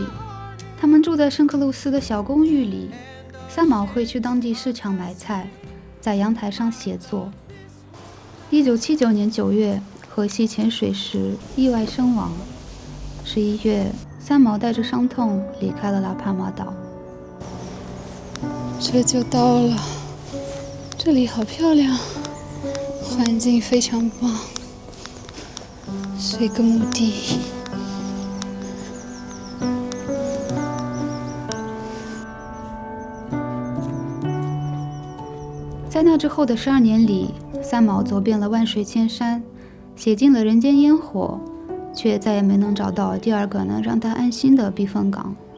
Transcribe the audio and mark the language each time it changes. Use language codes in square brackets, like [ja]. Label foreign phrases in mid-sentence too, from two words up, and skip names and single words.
[zh] 他們住在聖克魯斯的小公寓裡。三毛會去當地市場買菜，在陽台上寫作。1979年9月，荷西潛水時意外身亡。11月，三毛帶着傷痛離開了拉帕馬島。這就到了，這裡好漂亮，環境非常棒，是一個墓地。在那之後的12年裡，三毛走遍了萬水千山，寫盡了人間煙火，卻再也沒能找到第二個能讓他安心的避風港。